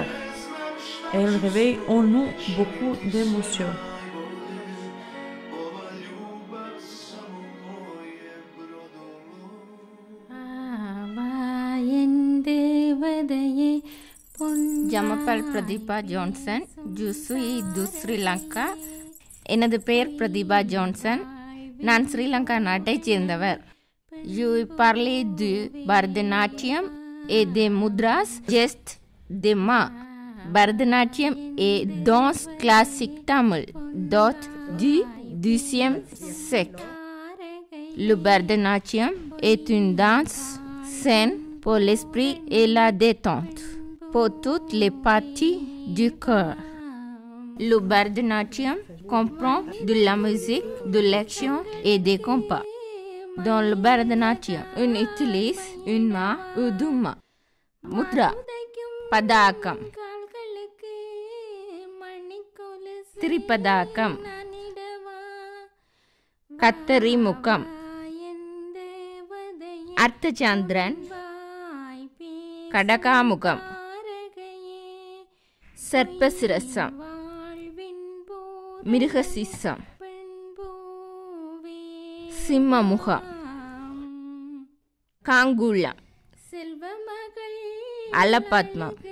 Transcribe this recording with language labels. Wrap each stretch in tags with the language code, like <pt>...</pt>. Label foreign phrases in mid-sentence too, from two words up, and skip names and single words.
<fr>Elle réveille en nous beaucoup d'émotions. Je m'appelle Pradipha Johnson, je suis de Sri Lanka.</fr> <ta>எனது பெயர் பிரதிபா ஜான்சன். நான் ஸ்ரீலங்கா நாட்டைச் சேர்ந்தவர்.</ta> <fr>Je parle du Bharatanatyam et des mudras, gestes, des mains. Bharatanatyam et danse classique tamil, dot du XIe siècle. Le Bharatanatyam est une danse saine pour l'esprit et la détente, pour toutes les parties du corps. Le Bharatanatyam comprend de la musique, de l'action et des compas. Dans le Bharatanatyam, on utilise une main ou deux mains. Mudra, Padakam, Tripadakam, Kattari Mukam, Arthachandran, Kadakamukam, Sarpasirasam, Mirghasisam, Simmamuha, Kangula, Alapatma.</fr>